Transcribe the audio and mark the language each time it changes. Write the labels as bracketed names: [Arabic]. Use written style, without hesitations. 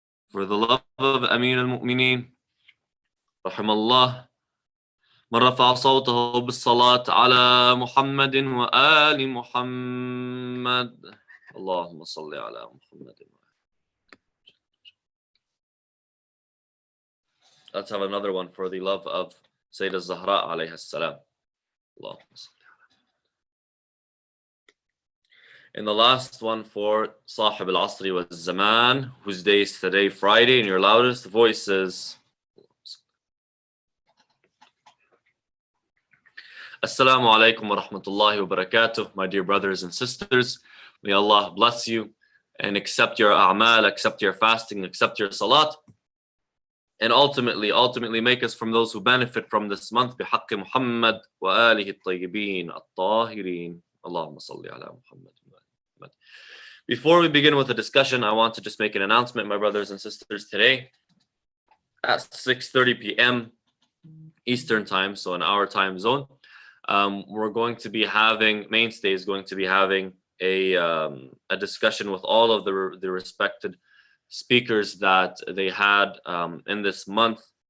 [English] For the love of Amir al-Mu'mineen, Rahimallah, [Arabic] من رفع صوته بالصلاة على محمد وآل محمد اللهم صل على محمد. [English] Let's have another one for the love of Sayyidah Zahra alayha salam. Allahumma salli. In the last one for Sahib al-Asri wa Zaman, whose day is today, Friday, in your loudest voices. Assalamu alaikum wa rahmatullahi wa barakatuh, my dear brothers and sisters. May Allah bless you and accept your a'mal, accept your fasting, accept your salat, and ultimately make us from those who benefit from this month. [Arabic] بحق محمد وآله الطيبين الطاهرين. Allahumma salli ala Muhammad. [English] Before we begin with the discussion, I want to just make an announcement, my brothers and sisters. Today at 6:30 p.m. Eastern time, so in our time zone, we're going to be having, Mainstay is going to be having a discussion with all of the respected speakers that they had in this month.